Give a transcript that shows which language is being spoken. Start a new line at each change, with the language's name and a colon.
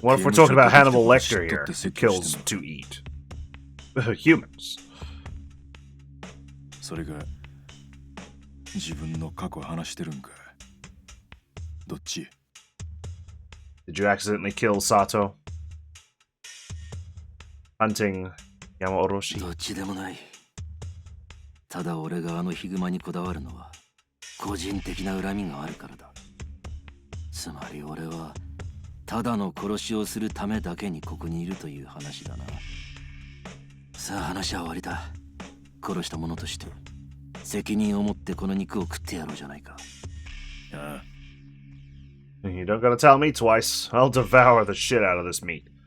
English: What if we're talking about Hannibal Lecter here, who kills to eat? Humans.
Japanese: それが自分の過去話してるんか。どっち？
English: Did you accidentally kill Sato? Hunting Yamaoroshi.
Japanese: どっちでもない。ただ俺があのヒグマにこだわるのは個人的な恨みがあるからだ。つまり俺はただの殺しをするためだけにここにいるという話だな。さあ話は終わりだ。殺した者として責任を持ってこの肉を食ってやろうじゃないか。ああ、
English: You don't gotta tell me twice. I'll devour the shit out of this meat.